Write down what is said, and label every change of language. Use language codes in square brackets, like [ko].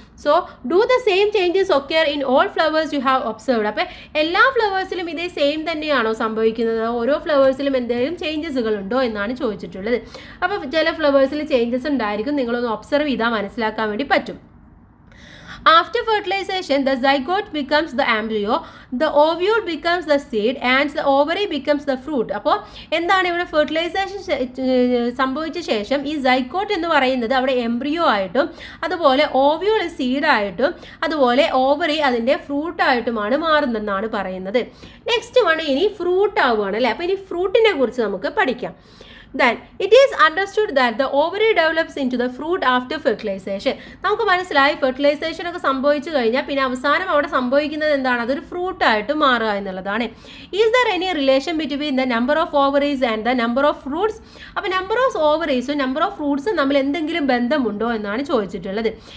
[en] So do the same changes occur in all flowers you have observed. [ml] അപ്പോൾ എല്ലാ ഫ്ലവേഴ്സിലും ഇതേ same തന്നെയാണോ സംഭവിക്കുന്നത്? ഓരോ ഫ്ലവേഴ്സിലും എന്തെങ്കിലും ചേഞ്ചസുകൾ ഉണ്ടോ എന്നാണ് ചോദിച്ചിട്ടുള്ളത്. അപ്പോൾ ചില ഫ്ലവേഴ്സിൽ ചേഞ്ചസ് ഉണ്ടായിരിക്കും, നിങ്ങളൊന്ന് ഒബ്സർവ് ചെയ്താൽ മനസ്സിലാക്കാൻ വേണ്ടി പറ്റും. [en] After fertilization, the zygote becomes the embryo, the ovule becomes the seed, and the ovary becomes the fruit. [ml] അപ്പോൾ എന്താണ് ഇവിടെ ഫെർട്ടിലൈസേഷൻ സംഭവിച്ച ശേഷം ഈ സൈഗോട്ട് എന്ന് പറയുന്നത് അവിടെ എംബ്രിയോ ആയിട്ടും അതുപോലെ ഓവ്യൂൾ സീഡായിട്ടും അതുപോലെ ഓവറി അതിൻ്റെ ഫ്രൂട്ടായിട്ടുമാണ് മാറുന്നതെന്നാണ് പറയുന്നത്. നെക്സ്റ്റ് വൺ ഇനി ഫ്രൂട്ട് ആവുകയാണ് അല്ലേ. അപ്പോൾ ഇനി ഫ്രൂട്ടിനെ കുറിച്ച് നമുക്ക് പഠിക്കാം. [en] Then it is understood that the ovary develops into the fruit after fertilization. [ml] നമുക്ക് മനസ്സിലായി ഫെർട്ടിലൈസേഷൻ ഒക്കെ സംഭവിച്ചു കഴിഞ്ഞാൽ പിന്നെ അവസാനം അവിടെ സംഭവിക്കുന്നത് എന്താണ്? അതൊരു ഫ്രൂട്ടായിട്ട് മാറുക എന്നുള്ളതാണ്. [en] Is there any relation between the number of ovaries and the number of fruits? [ml] അപ്പോൾ നമ്പർ ഓഫ് ഓവറീസും നമ്പർ ഓഫ് ഫ്രൂട്ട്സും തമ്മിൽ എന്തെങ്കിലും ബന്ധമുണ്ടോ എന്നാണ് ചോദിച്ചിട്ടുള്ളത്.